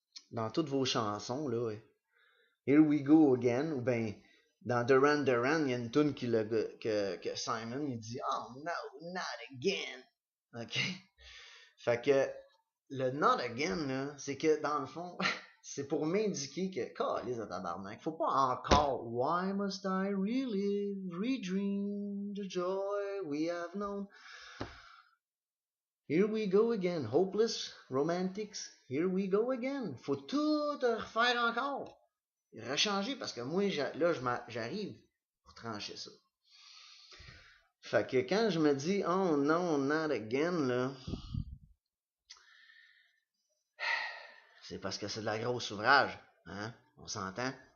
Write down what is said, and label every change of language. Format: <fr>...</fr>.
<fr>dans toutes vos chansons, là.</fr> <en>Here we go again,</en> <fr>ou ben dans Duran Duran, il y a une tune que Simon, il dit «</fr> <en>Oh no, not again!</en> <fr>» OK? Fait que le</fr> <en>not again,</en> <fr>là, c'est que dans le fond, c'est pour m'indiquer que, calisse de tabarnak, faut pas encore,</fr> <en>why must I relive, redream the joy we have known? Here we go again, hopeless romantics, here we go again.</en> <fr>Faut tout refaire encore. Rechanger, parce que moi, là, j'arrive pour trancher ça. Fait que quand je me dis, oh non,</fr> <en>not again,</en> <fr>là, c'est parce que c'est de la grosse ouvrage. Hein? On s'entend?</fr>